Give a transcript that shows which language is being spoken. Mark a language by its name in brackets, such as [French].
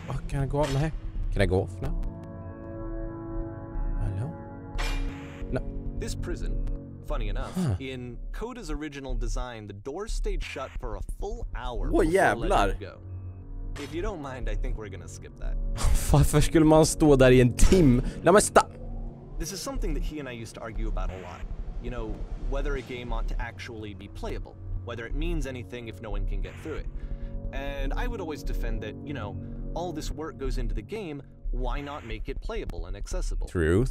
[English] Can I go off? Nej. Can I go off now? Hello? No. This prison, funny enough, in Coda's original design, the doors stayed shut for a full hour before letting you go. If you don't mind, I think we're gonna skip that. [Swedish] Varför skulle man stå där i en timme? Nej men [English] This is something that he and I used to argue about a lot. You know, whether a game ought to actually be playable, whether it means anything if no one can get through it. And I would always defend that, you know, all this work goes into the game, why not make it playable and accessible? Truth.